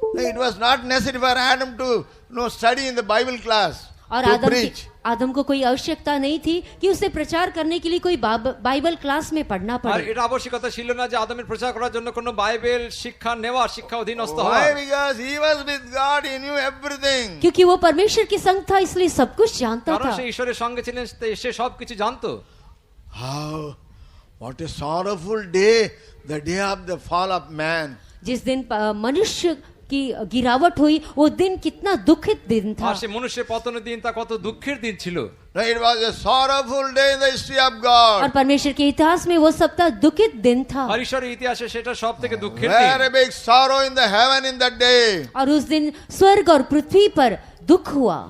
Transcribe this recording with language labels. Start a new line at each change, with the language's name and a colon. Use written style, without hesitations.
English: It was not necessary for Adam to study in the Bible class.
Hindi: और आदम को कोई आवश्यकता नहीं थी कि उसे प्रचार करने के लिए कोई बाइबल क्लास में पढ़ना
Bangla: আর
Hindi: पड़े।
Bangla: এটা আবশ্যকতা ছিল না যে আদমের প্রচার করার জন্য কোনো বাইবেল শিক্ষা নেওয়া, শিক্ষা অধীনস্থ হওয়া।
English: Why? Because he was with God. He knew everything.
Hindi: क्योंकि वो परमेश्वर के संग था, इसलिए सब कुछ जानता
Bangla: কারণ
Hindi: था।
Bangla: সে ঈশ্বরের সঙ্গে ছিলেন, সে সবকিছু জানতো।
English: How? What a sorrowful day, the day of the fall of man.
Hindi: जिस दिन मनुष्य की गिरावट हुई, वो दिन कितना दुखित दिन था।
Bangla: আর সে মনুষ্যের পতনের দিন তা কত দুঃখের দিন ছিল।
English: It was a sorrowful day in the history of God.
Hindi: और परमेश्वर के इतिहास में वो सबका दुखित दिन था।
Bangla: আর ঈশ্বরের ইতিহাসে সেটা সবথেকে দুঃখের দিন।
English: Very big sorrow in the heaven in that day.
Hindi: और उस दिन स्वर्ग और पृथ्वी पर दुख हुआ।